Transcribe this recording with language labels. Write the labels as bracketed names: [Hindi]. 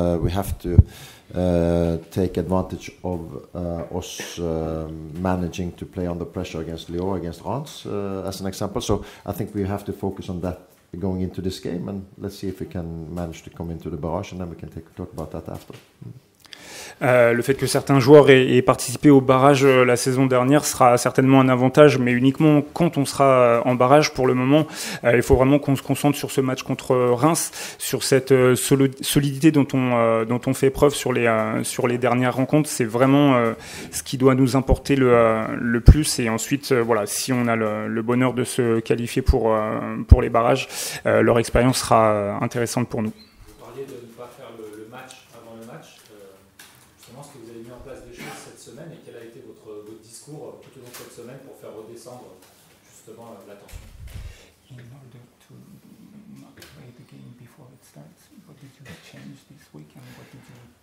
[English] We have to take advantage of us managing to play under pressure against Lyon, against Reims, as an example. So I think we have to focus on that going into this game, and let's see if we can manage to come into the barrage, and then we can talk about that after. [French] Le fait que certains joueurs aient participé au barrage la saison dernière sera certainement un avantage, mais uniquement quand on sera en barrage. Pour le moment, il faut vraiment qu'on se concentre sur ce match contre Reims, sur cette solidité dont on fait preuve sur les dernières rencontres. C'est vraiment ce qui doit nous importer le plus. Et ensuite, voilà, si on a le bonheur de se qualifier pour les barrages, leur expérience sera intéressante pour nous. Vous parliez de ne pas faire le match avant le match. Justement, est-ce que vous avez mis en place des choses cette semaine et quel a été votre discours tout au long de cette semaine pour faire redescendre justement la tension? [English] In order to not play the game before it starts, what did you change this week and what did you...